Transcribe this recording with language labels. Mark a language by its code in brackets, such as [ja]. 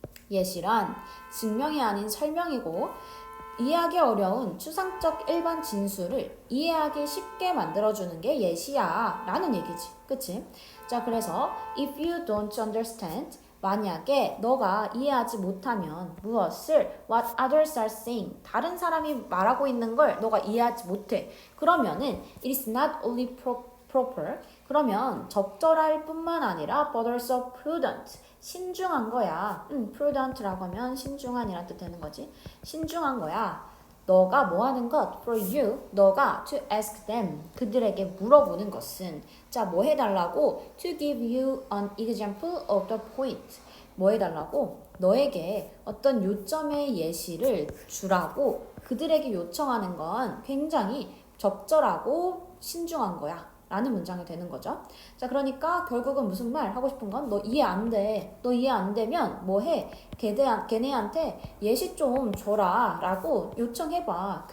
[ko] 예시란 증명이 아닌 설명이고, 이해하기 어려운 추상적 일반 진술을 이해하기 쉽게 만들어주는 게 예시야 라는 얘기지. 그치? 자, 그래서 [en] if you don't understand, [ko] 만약에 너가 이해하지 못하면 무엇을 [en] what others are saying, [ko] 다른 사람이 말하고 있는 걸 너가 이해하지 못해. 그러면은 [en] it is not only proper, [ko] 그러면 적절할 뿐만 아니라 [en] but also prudent, [ko] 신중한 거야. prudent라고 하면 신중한이란 뜻 되는 거지. 신중한 거야. 너가 뭐 하는 것? [en] For you, [ko] 너가 [en] to ask them, [ko] 그들에게 물어보는 것은. 자, 뭐 해달라고? [en] To give you an example of the point. [ko] 뭐 해달라고? 너에게 어떤 요점의 예시를 주라고 그들에게 요청하는 건 굉장히 적절하고 신중한 거야. 라는 문장이 되는 거죠. 자, 그러니까 결국은 무슨 말 하고 싶은 건 너 이해 안 돼. 너 이해 안 되면 뭐 해? 걔네한테 예시 좀 줘라 라고 요청해봐.